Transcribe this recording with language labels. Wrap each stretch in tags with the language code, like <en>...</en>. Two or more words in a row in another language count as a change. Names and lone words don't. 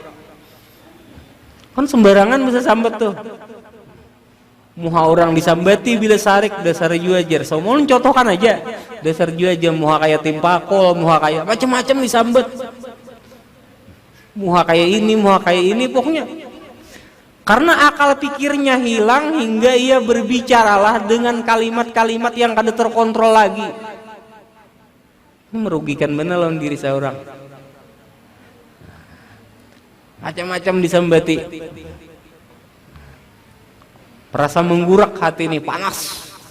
<bjn>Kan sembarangan bisa sambat tuh. Muha orang disambati bila sarik dasar juajar. So mau contohkan aja dasar juajar muha kayak timpakol, muha kayak macam-macam disambat. Muha kayak ini pokoknya. Karena akal pikirnya hilang hingga ia berbicaralah dengan kalimat-kalimat yang kada terkontrol lagi. Ini merugikan benar lawan diri seorang. Macam-macam disambati. Perasa menggurak hati ini, panas.</bjn>